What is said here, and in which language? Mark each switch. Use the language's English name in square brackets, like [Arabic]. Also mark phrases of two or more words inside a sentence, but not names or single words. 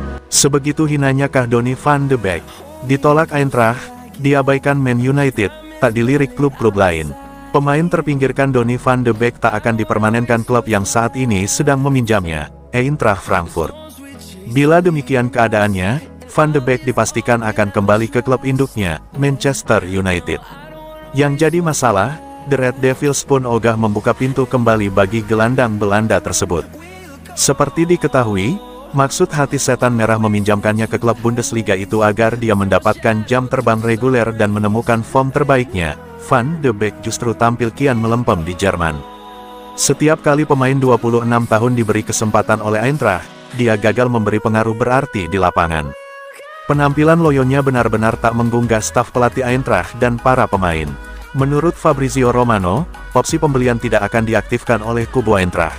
[Indonesian] Sebegitu hinanyakah Donny van de Beek? Ditolak Eintracht, diabaikan Man United, tak dilirik klub-klub lain. Pemain terpinggirkan Donny van de Beek tak akan dipermanenkan klub yang saat ini sedang meminjamnya, Eintracht Frankfurt. Bila demikian keadaannya, Van de Beek dipastikan akan kembali ke klub induknya, Manchester United. Yang jadi masalah, The Red Devils pun ogah membuka pintu kembali bagi gelandang Belanda tersebut. Seperti diketahui, maksud hati setan merah meminjamkannya ke klub Bundesliga itu agar dia mendapatkan jam terbang reguler dan menemukan form terbaiknya. Van de Beek justru tampil kian melempem di Jerman. Setiap kali pemain 26 tahun diberi kesempatan oleh Eintracht, dia gagal memberi pengaruh berarti di lapangan. Penampilan loyonya benar-benar tak menggugah staf pelatih Eintracht dan para pemain. Menurut Fabrizio Romano, opsi pembelian tidak akan diaktifkan oleh kubu Eintracht.